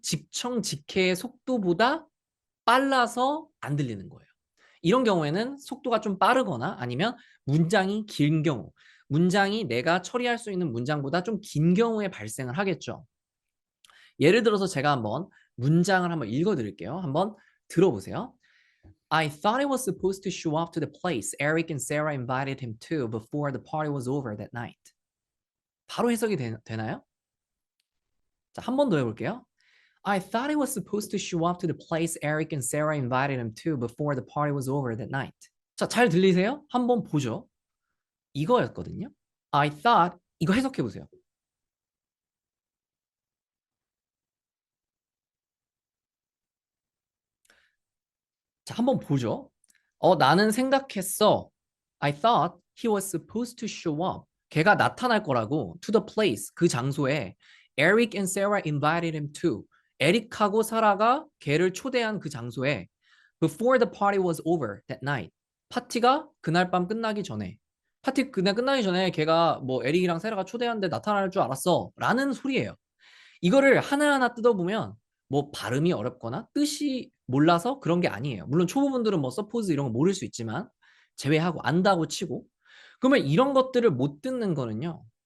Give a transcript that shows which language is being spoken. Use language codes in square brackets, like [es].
[ko] 직청직해의 속도보다 빨라서 안 들리는 거예요. 이런 경우에는 속도가 좀 빠르거나 아니면 문장이 긴 경우, 문장이 내가 처리할 수 있는 문장보다 좀 긴 경우에 발생을 하겠죠. 예를 들어서 제가 한번 문장을 한번 읽어드릴게요. 한번 들어보세요. [en] I thought he was supposed to show up to the place Eric and Sarah invited him to before the party was over that night. [ko] 바로 해석이 되나요? 자, 한 번 더 해볼게요. [en] I thought he was supposed to show up to the place Eric and Sarah invited him to before the party was over that night. [ko] 자, 잘 들리세요? 한번 보죠. 이거였거든요. I thought, 이거 해석해 보세요. 자, 한번 보죠. 나는 생각했어. [en] I thought he was supposed to show up. [ko] 걔가 나타날 거라고. [en] To the place, 그 장소에. Eric and Sarah invited him to. [ko] 에릭하고 사라가 걔를 초대한 그 장소에. [en] Before the party was over that night. [ko] 파티가 그날 밤 끝나기 전에. 파티 그날 끝나기 전에 걔가 뭐 에릭이랑 세라가 초대하는데 나타날 줄 알았어. 라는 소리예요. 이거를 하나하나 뜯어보면 뭐 발음이 어렵거나 뜻이 몰라서 그런 게 아니에요. 물론 초보분들은 뭐 서포즈 이런 거 모를 수 있지만 제외하고 안다고 치고 그러면 이런 것들을 못 듣는 거는요.